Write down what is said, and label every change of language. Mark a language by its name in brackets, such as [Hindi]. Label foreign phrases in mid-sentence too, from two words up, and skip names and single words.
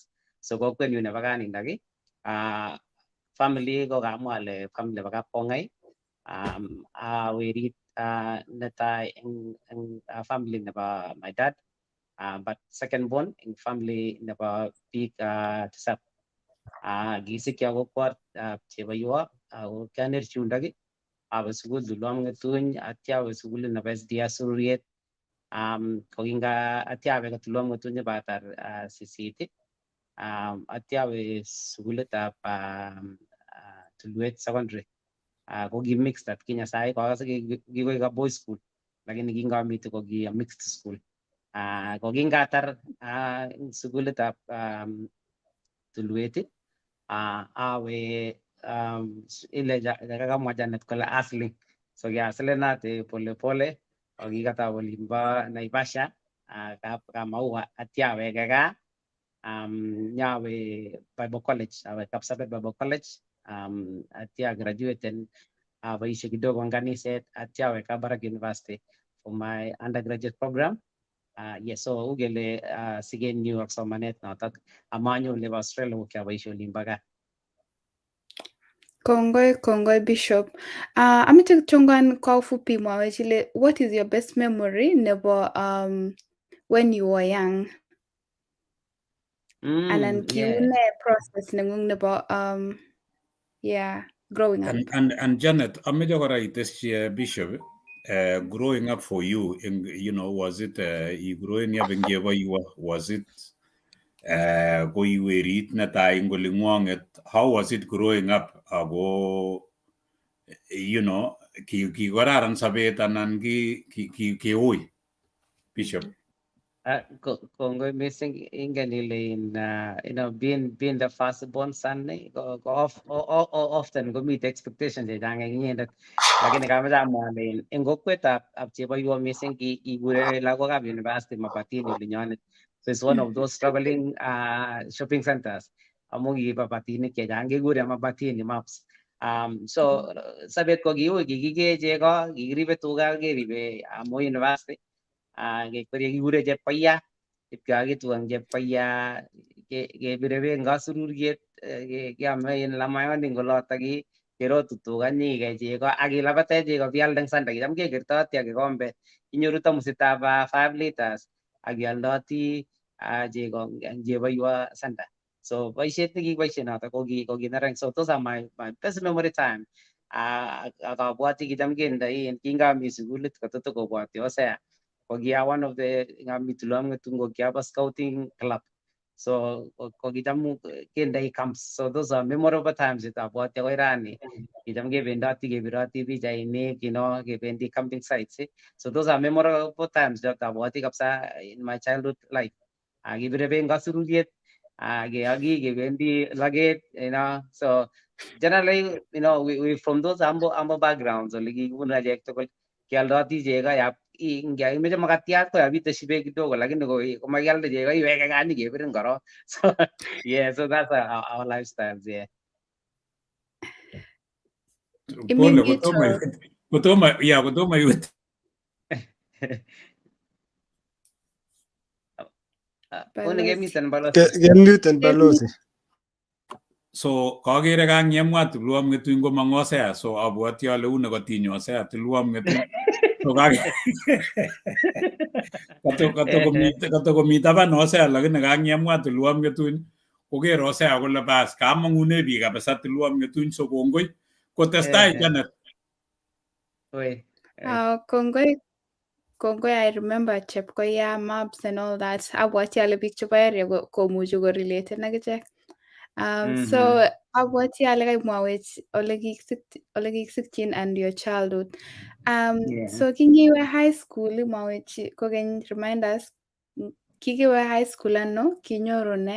[Kalenjin] So kokwenyu nebo kanindak family ko kamwa ale family nebo kap Kongai werit netai eng family nebo [English] my dad, but second born in family [Kalenjin] nebo biik tisab. Kisiki ako kwot chebo Iwo ako kianerchi yundok awe sukul Tulwam Ng'etuny atya awe sukul nebo SDS Sururiet. Ko kinga atya awe Tulwam Ng'etuny batar sisit atya awe sukulitab Tulwet Secondary. Ko ki mixed at Kenya sai ko kikoik [English] a boys school [Kalenjin] lakini kingamite ko ki [English] a mixed school. [Kalenjin] Ko kingatar sukulitab Tulwet awe ile kakamwa Janet kole hustling. So kiaslenate pole pole akikata olimbo Naivasha Kamaua atya aweke gaa nyawe Bible College, awe Kapsabet Bible College atya graduated aboishe kidogo eng kaniset atya awe Kabarak University [English] for my undergraduate program. [Kalenjin] Yes, so ugele sigenyu ak somanet notok amanyo nebo Australia ko kiaboishe olimbo gaa. Kongoi Bishop. Ameche kichongan [Swahili] kwa ufupi [Kalenjin] mwawech ile [English] what is your best memory [Kalenjin] nebo [English] when you were young? [Kalenjin] Anan kiune process nengung nebo [English] growing up. And Janet, [Kalenjin] ameche kora itesyi Bishop, [English] growing up for you, was it growing up [Kalenjin] eng chebo Iwo, [English] was it [Kalenjin] ko iwerit netai eng oling'wong'et, [English] how was it growing up? [Kalenjin] Ako kikararan sobet anan kiui, Bishop? Kongoi missing ingen ile [English] being the first born son [Kalenjin] ko often komite expectation chechang eng inyendet lakini kamache amwa alen eng kokwetab Cheboiwo mising kikure lagokab university Mabatini olinyonet. [English] So it's one of those struggling shopping centers. [Kalenjin] Amu kikiba batinik chechang kekure Mabatini maps. So sabet ko kiui, kikikee chego, kikiribe tuga, keribe amu university. Kekwerie kikure chepkoya, ipkakitu ang chepkoya, kebire beek ngasururiet, keame lamayonik ngolot kerotu tuga nyikei chego akilabate chego bialde eng sanda. Kicham kekertoti ak kikombe, inyoru tamusitab 5 liters akialdoti chego eng Cheboiwo sanda. So boisiet nekikiboisie noto ko kinereng. [English] So those are my best memory time. [Kalenjin] Akabwati kicham kendoi kingami sukulit kototikobwoti Hosea. Ko kia [English] one of the [Kalenjin] ngami tulwam ngetungo kiaba scouting club. So kokicham kendoi camps. [English] So those are memorable times [Kalenjin] itabwati akoi rani. Kicham kebendoti kebiroti pichainik, kebendi [English] camping sites. So those are memorable times [Kalenjin] itabwati kabisa [English] in my childhood life. [Kalenjin] Kibire beek ngasururiet, keagi kebendi laget, [English] so generally, we from those humble backgrounds. [Kalenjin] Ole kikibunu achek tugul kialdoti chego yap ngimeche makatiat ko yapiteshi beek kidogo, lakini komakialde chego iweke gaa nyikebirin korok. [English] So yeah, so that's our lifestyles, yeah. [Kalenjin] Pole, kotomo iwet. One kemiten balozi. Kemuten balozi. So kagere kang'emwa tulwam ng'etuny komong Hosea, [English] so abwoti ale [Kalenjin] une kotinyo Hosea tulwam ng'etuny. So katokomi taban Hosea lakini kang'emwa tulwam ng'etuny koker Hosea kole bas kamang'une biik kabisa tulwam ng'etuny, so kongoi kotestai Janet. Kongoi, [English] I remember Chepkoya maps and all that. [Kalenjin] Abwati ale biik chebo area komuchi korelate ak ichek. So abwati ale kaimwawech ole kikisikchin [English] and your childhood. [Kalenjin] So kingiwe [English] high school [Kalenjin] imwawech kokeny [English] remind us [Kalenjin] kikiwe [English] high school [Kalenjin] ano, kinyoru ne?